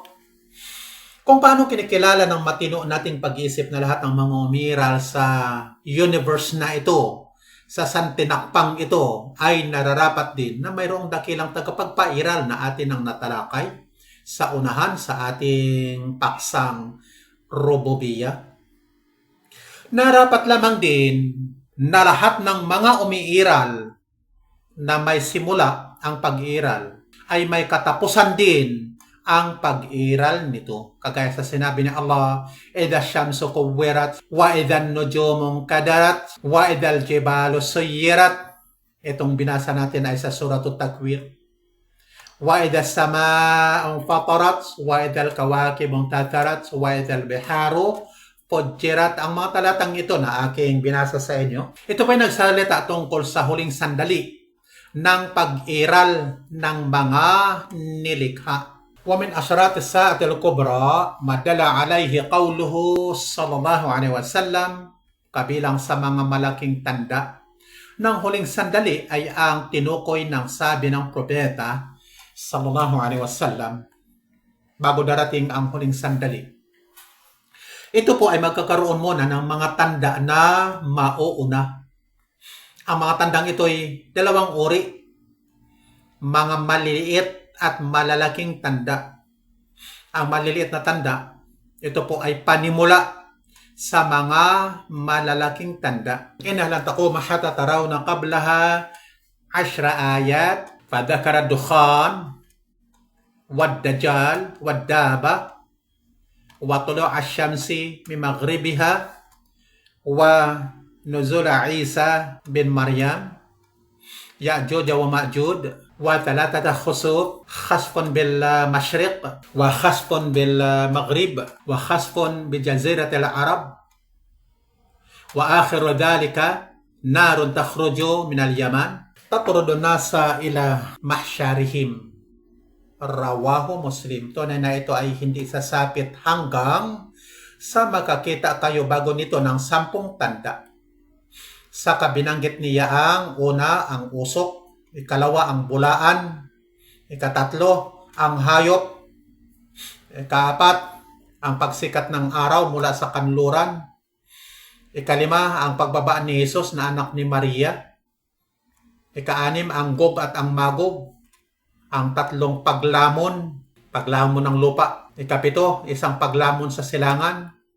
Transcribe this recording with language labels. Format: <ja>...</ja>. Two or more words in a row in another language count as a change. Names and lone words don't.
<tl>Kung paano kinikilala ng matino nating pag-iisip na lahat ng mga umiral sa universe na ito, sa santinakpang ito, ay nararapat din na mayroong dakilang tagapagpairal na atin ang natalakay sa unahan sa ating paksang rububiya. Narapat lamang din na lahat ng mga umiiral na may simula ang pag-iral ay may katapusan din ang pag-iral nito. Kagaya sa sinabi ni Allah,</tl> <ar>إذا الشمس كورت وإذا النجوم انكدرت وإذا الجبال سيرت.</ar> <tl>Itong binasa natin ay sa Suratul Takwir.</tl> <ar>وإذا السماء انفطرت وإذا الكواكب انتثرت وإذا البحار فجرت.</ar> <tl>Ang mga talatang ito na aking binasa sa inyo, ito pa ay nagsalita tungkol sa huling sandali ng pag-iral ng mga nilikha.</tl> <ar>ومن أشراط الساعة الكبرى ما دل عليه قوله صلى الله عليه وسلم,</ar> <tl>kabilang sa mga malaking tanda ng huling sandali ay ang tinukoy ng sabi ng propeta</tl> <ar>صلى الله عليه وسلم</ar> <tl>bago darating ang huling sandali. Ito po ay magkakaroon muna ng mga tanda na mauuna. Ang mga tandang ito ay dalawang uri, mga maliliit at malalaking tanda. Ang maliliit na tanda, ito po ay panimula sa mga malalaking tanda.</tl> <ar>إنها لن تقوم حتى تروا قبلها 10 آيات فذكر الدخان, والدجال والدابة و وطلوع الشمس من مغربها ونزول عيسى بن مريم ويأجوج ومأجوج وثلاثة خسوف خسف بالمشرق وخسف بالمغرب وخسف بجزيرة العرب وآخر ذلك نار تخرج من اليمن تطرد الناس إلى محشرهم. رواه مسلم.</ar> <tl>Tunay na ito ay hindi sasapit hanggang sa makakita kayo bago nito ng 10 tanda. Saka binanggit niya ang una, ang usok, ikalawa, ang bulaan, ikatatlo, ang hayop, ikaapat, ang pagsikat ng araw mula sa kanluran, ikalima, ang pagbabaan ni Jesus na anak ni Maria, ikaanim, ang Gog at ang Magog, ang 3 paglamon ng lupa, ikapito, isang paglamon sa silangan,</tl>